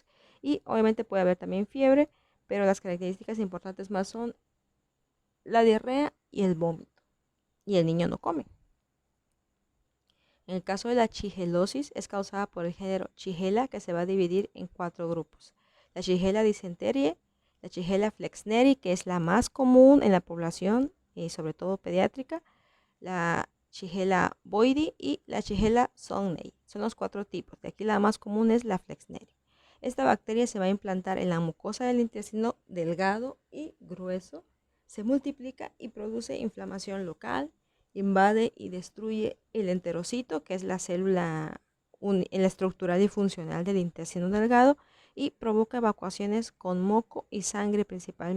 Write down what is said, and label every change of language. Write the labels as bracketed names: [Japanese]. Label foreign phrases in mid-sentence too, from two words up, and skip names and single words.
[Spanish] Y obviamente puede haber también fiebre, pero las características importantes más son la diarrea y el vómito, y el niño no come. En el caso de la shigellosis es causada por el género Shigella, que se va a dividir en 4 grupos. La Shigella dysenteriae, la Shigella flexneri, que es la más común en la población y sobre todo pediátrica, la Shigella boydii y la Shigella sonnei. Son los 4 tipos. De aquí la más común es la flexneri. Esta bacteria se va a implantar en la mucosa del intestino delgado y grueso, se multiplica y produce inflamación local, invade y destruye el enterocito, que es la célula estructural y funcional del intestino delgado, y provoca evacuaciones con moco y sangre principalmente.